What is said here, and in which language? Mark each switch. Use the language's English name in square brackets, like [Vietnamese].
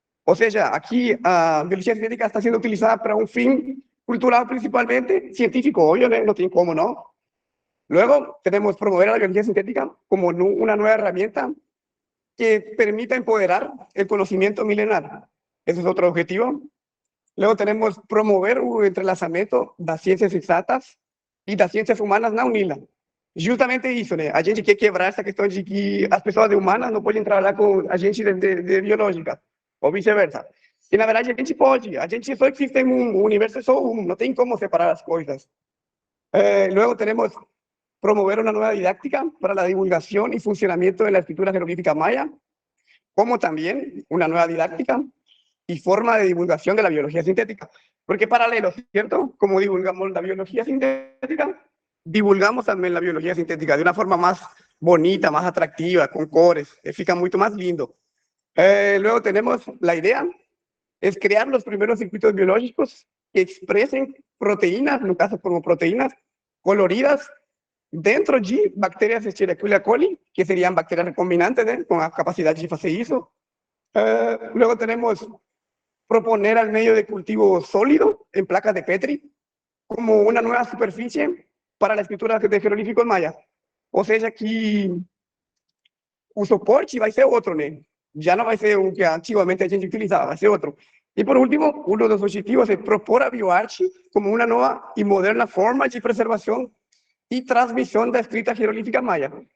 [Spanish] O sea, aquí la biología sintética está siendo utilizada para un fin cultural principalmente, científico, obvio, no tiene cómo no. Luego tenemos promover a la biología sintética como una nueva herramienta que permita empoderar el conocimiento milenar. Ese es otro objetivo. Luego tenemos [Portuguese] promover o entrelaçamento das ciências exatas e das ciências humanas na UNILA. Justamente isso, né? A gente quer quebrar essa questão de que as pessoas de humanas não podem trabalhar com a gente de biológica, ou vice-versa. E, na verdade, a gente pode. A gente só existe em um, o universo é só um, não tem como separar as coisas. [Spanish] Luego tenemos promover una nueva didáctica para la divulgación y funcionamiento de la escritura jeroglífica maya, como también una nueva didáctica y forma de divulgación de la biología sintética. Porque paralelo, ¿cierto? Como divulgamos la biología sintética, divulgamos también la biología sintética de una forma más bonita, más atractiva, con cores, [Portuguese] fica [Spanish] mucho más lindo. Luego tenemos la idea, es crear los primeros circuitos biológicos que expresen proteínas, en un caso como proteínas coloridas, dentro de bacterias Escherichia coli, que serían bacterias recombinantes, ¿eh? Con la capacidad de hacer eso. Luego tenemos proponer al medio de cultivo sólido en placas de Petri como una nueva superficie para la escritura de jeroglíficos mayas. O sea [Portuguese] que o soporte vai ser outro, né? Já não vai ser o que antigamente a gente utilizava, vai ser outro. E por último, um dos objetivos é propor a bioarte como uma nova e moderna forma de preservação e transmissão da escrita jeroglífica maia.